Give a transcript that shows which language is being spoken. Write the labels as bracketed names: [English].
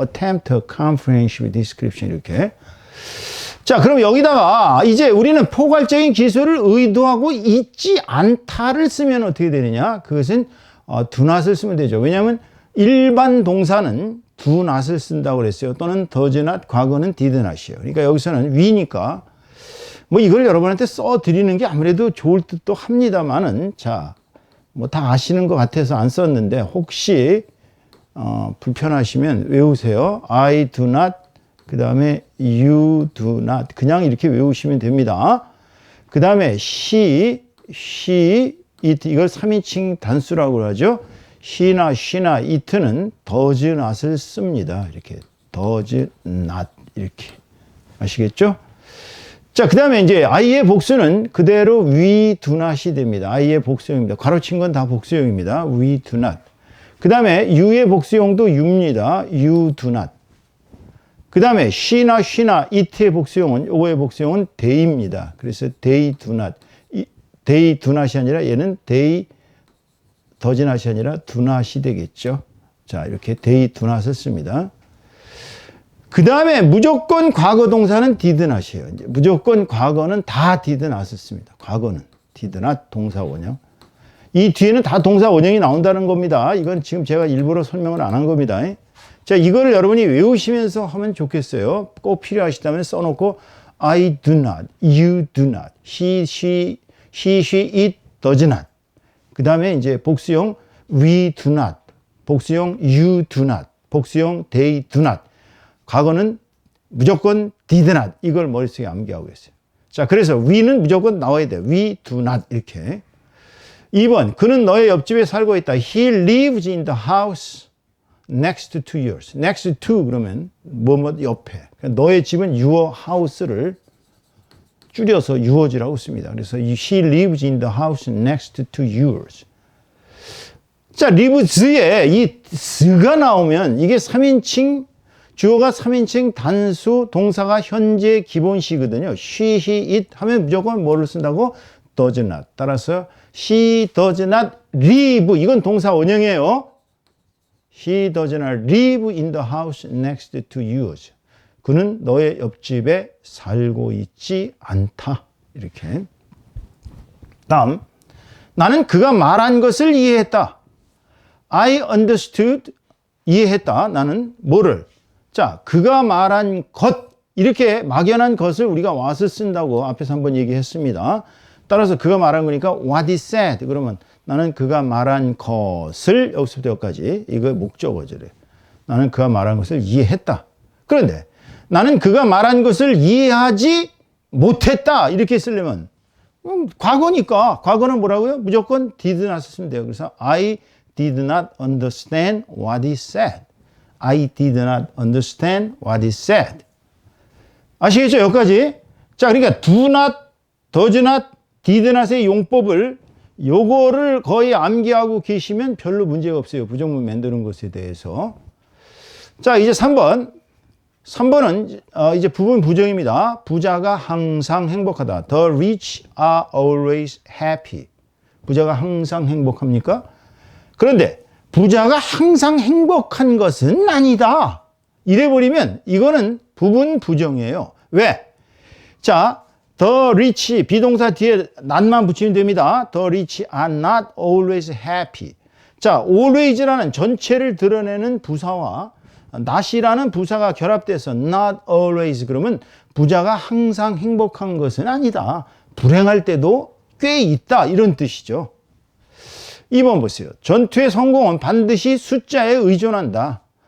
[English] attempt a comprehensive description 이렇게. [Korean] 자, 그럼 여기다가 이제 우리는 포괄적인 기술을 의도하고 있지 않다를 쓰면 어떻게 되느냐? 그것은 do not을 쓰면 되죠. 왜냐하면 일반 동사는 do not을 쓴다고 그랬어요. 또는 does not, 과거는 did not이에요. 그러니까 여기서는 we니까 뭐 이걸 여러분한테 써 드리는 게 아무래도 좋을 듯도 합니다만은 자, 뭐 다 아시는 것 같아서 안 썼는데 혹시 불편하시면 외우세요. [English] I do not, 그 다음에 you do not. [Korean] 그냥 이렇게 외우시면 됩니다. 그 다음에 she, it, 이걸 3인칭 단수라고 하죠. she나 it는 does not을 씁니다. 이렇게 does not 이렇게 아시겠죠? 자, 그 다음에 이제 I의 복수는 그대로 we do not이 됩니다. I의 복수형입니다. 괄호친 건 다 복수형입니다. [English] we do not. [Korean] 그 다음에 you의 복수형도 you입니다. [English] you do not. [Korean] 그 다음에 she나 it의 복수형은, 요거의 복수형은 they입니다. [English] 그래서 they do not. [Korean] they do not이 아니라 얘는 they does not이 아니라 do not이 되겠죠. 자, 이렇게 they do not을 씁니다. 그 다음에 무조건 과거 동사는 did not이에요. 이제 무조건 과거는 다 did not을 씁니다. 과거는 did not 동사 원형. 이 뒤에는 다 동사 원형이 나온다는 겁니다. 이건 지금 제가 일부러 설명을 안 한 겁니다. 자, 이거를 여러분이 외우시면서 하면 좋겠어요. 꼭 필요하시다면 써놓고 [English] I do not, you do not, he, she, it does not. 그 다음에 이제 복수형 we do not, 복수형 you do not, 복수형 they do not. [Korean] 과거는 무조건 did not. 이걸 머릿속에 암기하고 있어요. 자, 그래서 we는 무조건 나와야 돼요. [English] we do not 이렇게. [Korean] 2번, 그는 너의 옆집에 살고 있다. [English] He lives in the house next to yours. [Korean] next to 그러면 뭐뭐 옆에. 너의 집은 your house를 줄여서 your'이라고 씁니다. [English] 그래서 he lives in the house next to yours. [Korean] 자, lives에 이 s가 나오면 이게 3인칭, 주어가 3인칭 단수, 동사가 현재 기본시거든요. she, he, it 하면 무조건 뭐를 쓴다고? [English] does not. 따라서 she does not live. [Korean] 이건 동사 원형이에요. [English] She does not live in the house next to yours. [Korean] 그는 너의 옆집에 살고 있지 않다. 이렇게. 다음, 나는 그가 말한 것을 이해했다. [English] I understood. [Korean] 이해했다. 나는 뭐를? 자, 그가 말한 것. 이렇게 막연한 것을 우리가 와서 쓴다고 앞에서 한번 얘기했습니다. 따라서 그가 말한 거니까 what he said. 그러면 나는 그가 말한 것을 여기서부터 여기까지 이거 목적어절이에요. 나는 그가 말한 것을 이해했다. 그런데 나는 그가 말한 것을 이해하지 못했다. 이렇게 쓰려면 과거니까 과거는 뭐라고요? 무조건 did not 쓰면 돼요. [English] 그래서 I did not understand what he said. I did not understand what he said. [Korean] 아시겠죠? 여기까지. 자, 그러니까 do not, does not, did not의 용법을 요거를 거의 암기하고 계시면 별로 문제가 없어요. 부정문 만드는 것에 대해서. 자, 이제 3번. 3번은 이제 부분 부정입니다. 부자가 항상 행복하다. [English] The rich are always happy. [Korean] 부자가 항상 행복합니까? 그런데 부자가 항상 행복한 것은 아니다. 이래버리면 이거는 부분 부정이에요. 왜? 자, the rich, 비동사 뒤에 not만 붙이면 됩니다. [English] The rich are not always happy. [Korean] 자, always라는 전체를 드러내는 부사와 not이라는 부사가 결합돼서 not always 그러면 부자가 항상 행복한 것은 아니다. 불행할 때도 꽤 있다. 이런 뜻이죠. 2번 보세요. 전투의 성공은 반드시 숫자에 의존한다.